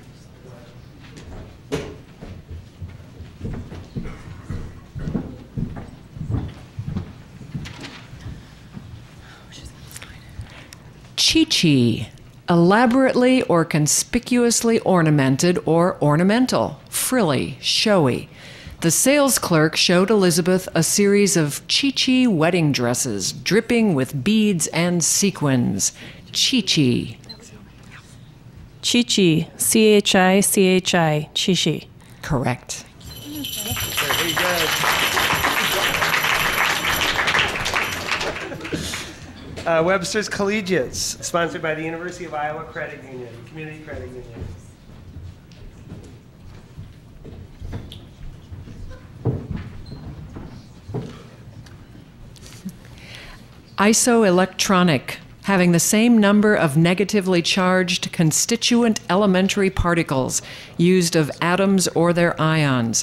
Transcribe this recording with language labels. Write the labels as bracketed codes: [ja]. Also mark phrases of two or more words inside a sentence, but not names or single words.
[en] Chi-chi. Elaborately or conspicuously ornamented or ornamental, frilly, showy. The sales clerk showed Elizabeth a series of chi-chi wedding dresses dripping with beads and sequins. Chi-chi. Chi-chi. C-H-I-C-H-I. Chi-chi. Correct. Very good. Webster's Collegiates, sponsored by the University of Iowa Credit Union, Community Credit Union. Isoelectronic, having the same number of negatively charged constituent elementary particles used of atoms or their ions.